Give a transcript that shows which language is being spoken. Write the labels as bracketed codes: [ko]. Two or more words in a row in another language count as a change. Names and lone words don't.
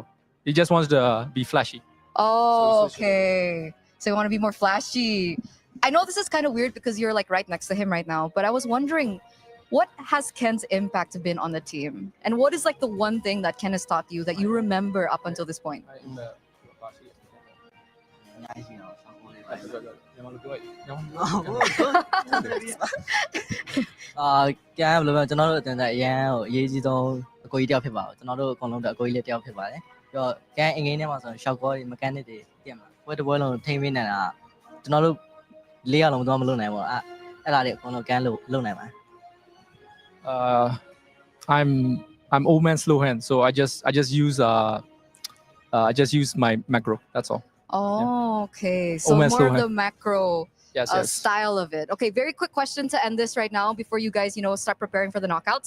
[en] He just wants to be flashy. Oh, okay. So you want to be more flashy. I know this is kind of weird because you're like right next to him right now, but I was wondering, what has Ken's impact been on the team? And what is like the one thing that Ken has taught you that you remember up until this point? [vi] Cái em luôn [my] ကျွန်တော်တို့တင်တဲ့အရန်ကိုအရေးကြီးဆုံးအကိုကြီးတယောက်ဖြစ်ပါဘူးကျွန်တော်တို့အကုန်လုံးတော့အကိုကြီးလေးတယောက်ဖြစ်ပါတယ်ပြီးတော့ကဲအင်္ဂိမ်းထဲမှာဆိုရှောက်ကောတွေ mechanic တွေပြင်မှာပွဲတစ်ပွဲလုံးထိမ့်ပေးနေတာကျွန်တော်တို့၄ယောက်လုံးတော့မလုပ်နိုင်ဘူးအဲ့ဒါတွေအကုန်လုံးကန်လို့လုပ်နိုင်ပါတယ် [en] I'm old man slow hand, so I just use my macro. That's all. Oh, okay. So Old man more slow of the hand. macro Yes, yes. style of it. Okay, very quick question to end this right now before you guys, start preparing for the knockouts.